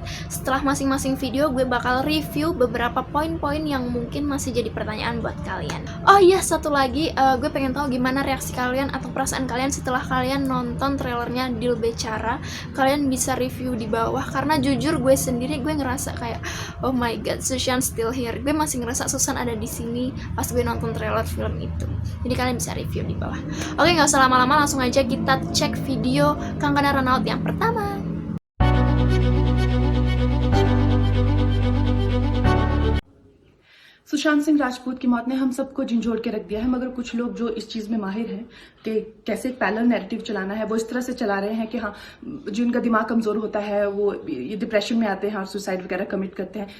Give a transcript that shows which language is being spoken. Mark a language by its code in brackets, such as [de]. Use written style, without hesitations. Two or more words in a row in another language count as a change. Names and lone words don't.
[id] Setelah masing-masing video gue bakal review beberapa poin-poin yang mungkin masih jadi pertanyaan buat kalian. Oh iya, satu lagi, gue pengen tahu gimana reaksi kalian atau perasaan kalian setelah kalian nonton trailernya Dil Becara. Kalian bisa review di bawah karena jujur gue sendiri gue ngerasa kayak [en] oh my god, Sushan still here. [id] Gue masih ngerasa Sushan ada di sini pas gue nonton trailer film itu. Jadi kalian bisa review di bawah. Oke, nggak usah lama-lama, langsung aja kita cek video Kangana Ranaut yang pertama. [hi] सुशांत सिंह राजपूत की मौत ने हम सबको झंझोड़ के रख दिया है, मगर कुछ लोग जो इस चीज में माहिर हैं कि कैसे [en] parallel narrative [hi] चलाना है, वो इस तरह से चला रहे हैं कि हाँ, जिनका दिमाग कमजोर होता है वो ये डिप्रेशन में आते हैं और सुसाइड वगैरह कमिट करते हैं।